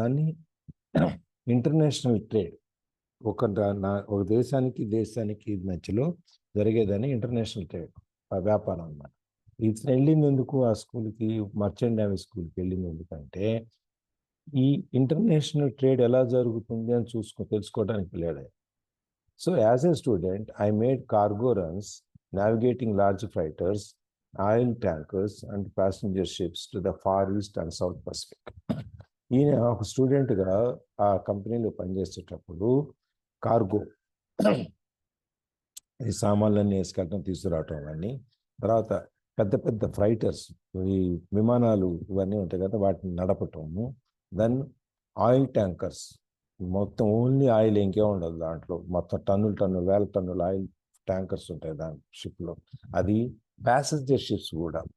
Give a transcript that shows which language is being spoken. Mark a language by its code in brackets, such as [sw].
[te] దాన్ని international trade, ఒక దేశానికి మధ్యలో జరిగేదాన్ని ఇంటర్నేషనల్ ట్రేడ్, వ్యాపారం అన్నమాట. ఇది వెళ్ళింది ఎందుకు ఆ స్కూల్కి, మర్చెంట్ నేవీ స్కూల్కి వెళ్ళింది ఎందుకంటే ఈ ఇంటర్నేషనల్ ట్రేడ్ ఎలా జరుగుతుంది అని తెలుసుకోవడానికి వెళ్ళాడు. [en] So as a student I made cargo runs, navigating large freighters, oil tankers and passenger ships to the Far East and South Pacific. [te] ఈయన ఒక స్టూడెంట్గా ఆ కంపెనీలో పనిచేసేటప్పుడు కార్గో, ఈ సామాన్లన్నీ వేసుకెళ్ళటం తీసుకురావటం అవన్నీ, తర్వాత పెద్ద పెద్ద ఫ్రైటర్స్, ఈ విమానాలు ఇవన్నీ ఉంటాయి కదా, వాటిని నడపటము, దెన్ ఆయిల్ ట్యాంకర్స్, మొత్తం ఓన్లీ ఆయిల్, ఇంకే ఉండదు దాంట్లో, మొత్తం టన్నులు వేల టన్నుల ఆయిల్ ట్యాంకర్స్ ఉంటాయి దాని షిప్లో, అది ప్యాసింజర్ షిప్స్ కూడా.